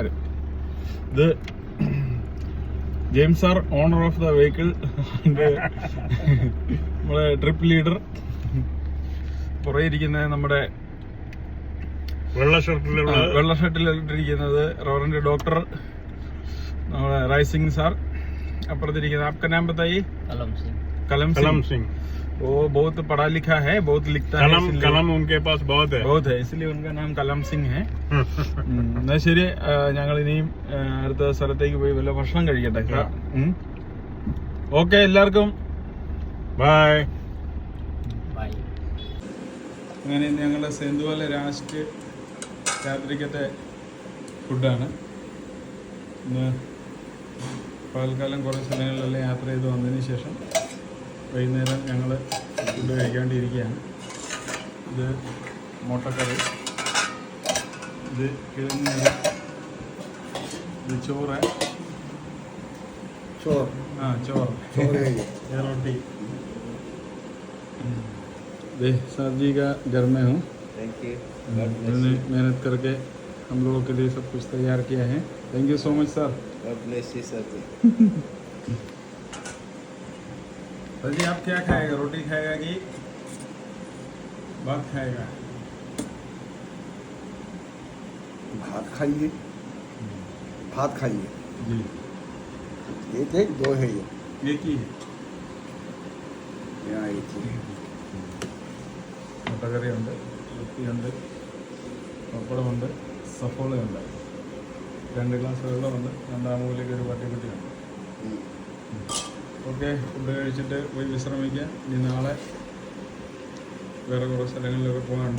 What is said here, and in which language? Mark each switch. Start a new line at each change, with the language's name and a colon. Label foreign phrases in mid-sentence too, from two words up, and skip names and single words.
Malayalam: ഇത് ജെയിംസ് ആർ,
English: owner of the vehicle,
Malayalam: നമ്മുടെ
English: trip leader.
Malayalam: പുറകെ ഇരിക്കുന്നത് നമ്മുടെ വെള്ള ഷർട്ടിലിട്ടിരിക്കുന്നത്
English: reverend doctor
Malayalam: നമ്മുടെ റൈസിംഗ് സാർ.
Hindi: അപ്പുറത്തിരിക്കുന്നത് आपका नाम बताइए? कलम सिंह. वो बहुत पढ़ा लिखा है, बहुत लिखता है. कलम उनके पास बहुत है, इसलिए उनका नाम कलम सिंह है.
Malayalam: എന്നാൽ ശരി, ഞങ്ങൾ ഇനിയും അടുത്ത സ്ഥലത്തേക്ക് പോയി വല്ല ഭക്ഷണം കഴിക്കട്ടെ. ഓക്കെ, എല്ലാവർക്കും ബൈ. അങ്ങനെ ഞങ്ങളുടെ സെന്തുവല ലാസ്റ്റ് രാത്രിക്കത്തെ ഫുഡാണ്. ഇന്ന് പകൽക്കാലം കുറേ സ്ഥലങ്ങളിലെല്ലാം യാത്ര ചെയ്ത് വന്നതിന് ശേഷം വൈകുന്നേരം ഞങ്ങൾ ഫുഡ് കഴിക്കാണ്ടിരിക്കുകയാണ്. ഇത് മുട്ടക്കറി, ഇത് കിഴങ്ങ്, ഇത് ചോറ്,
Hindi: रोटी. सर जी का घर में हूँ. मैंने मेहनत करके हम लोगों के लिए सब कुछ तैयार किया है.
English: thank you so much sir.
Hindi: सर जी आप क्या खाएगा? रोटी खाएगा कि भात खाएगा? भात खाइए जी. एक है, दो है ये. एक ही है. यहाँ एक ही.
Malayalam: മുട്ടക്കറിയുണ്ട്, വൃത്തിയുണ്ട്, പപ്പടമുണ്ട്, സഫോളയുണ്ട്, 2 ഗ്ലാസ് വെള്ളമുണ്ട്, രണ്ടാമൂലേക്ക് ഒരു പട്ടിക്കുട്ടിയുണ്ട്. ഓക്കെ, ഫുഡ് കഴിച്ചിട്ട് പോയി വിശ്രമിക്കാം. ഇനി നാളെ വേറെ കുറേ സ്ഥലങ്ങളിലൊക്കെ പോകാനുണ്ട്.